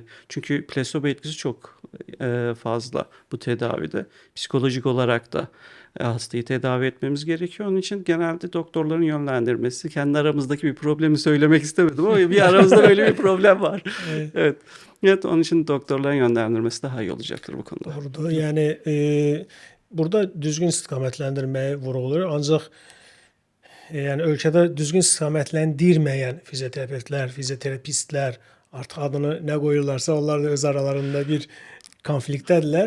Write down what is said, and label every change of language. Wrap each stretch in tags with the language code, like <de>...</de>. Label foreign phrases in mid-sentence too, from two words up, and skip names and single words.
<tr>Çünkü plasebo etkisi çok fazla bu tedavide. Psikolojik olarak da hastayı tedavi etmemiz gerekiyor. Onun için genelde doktorların yönlendirmesi. Kendi aramızdaki bir problemi söylemek istemedim ama bir aramızda böyle bir problem var. Evet. Evet, onun için doktorların yönlendirmesi daha iyi olacaktır bu konuda. Doğrudur.</tr> <az>Yəni burada düzgün istiqamətləndirməyə vurğulayır. Ancaq yəni ölkədə düzgün istiqamətləndirməyən fizioterapevtlər, fizioterapistlər artıq adını nə qoyurlarsa onlar da öz aralarında bir konfliktdədirlər.</az>